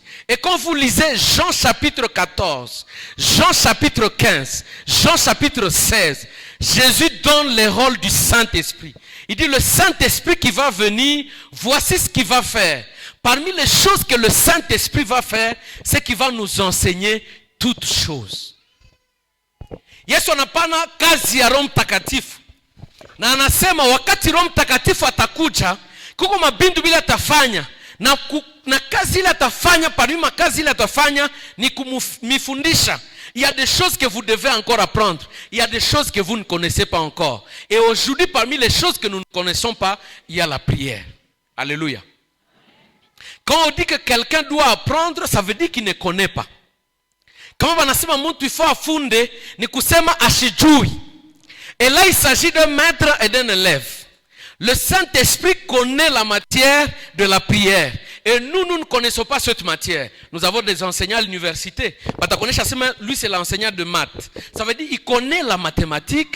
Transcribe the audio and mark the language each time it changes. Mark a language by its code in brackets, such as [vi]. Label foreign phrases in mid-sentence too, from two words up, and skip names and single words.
[fr] Et quand vous lisez Jean chapitre 14, Jean chapitre 15, Jean chapitre 16, Jésus donne le rôle du Saint-Esprit. Il dit le Saint-Esprit qui va venir, voici ce qu'il va faire. Parmi les choses que le Saint-Esprit va faire, c'est qu'il va nous enseigner toutes choses. [sw] Yesu anapana kazi ya Roho Mtakatifu. Na anasema wakati Roho Mtakatifu atakuja, kuko mabindu bila atafanya. Na kazi ile atafanya, parmi kazi ile atafanya ni kumifundisha. [fr] Il y a des choses que vous devez encore apprendre. Il y a des choses que vous ne connaissez pas encore. Et aujourd'hui, parmi les choses que nous ne connaissons pas, il y a la prière. Alléluia. Quand on dit que quelqu'un doit apprendre, ça veut dire qu'il ne connaît pas. Quand on dit que il faut afunde, [sw] ni kusema ashijui. [fr] Et là, il s'agit d'un maître et d'un élève. Le Saint-Esprit connaît la matière de la prière. Et nous ne connaissons pas cette matière. Nous avons des enseignants à l'université. Lui, c'est l'enseignant de maths. Ça veut dire qu'il connaît la mathématique.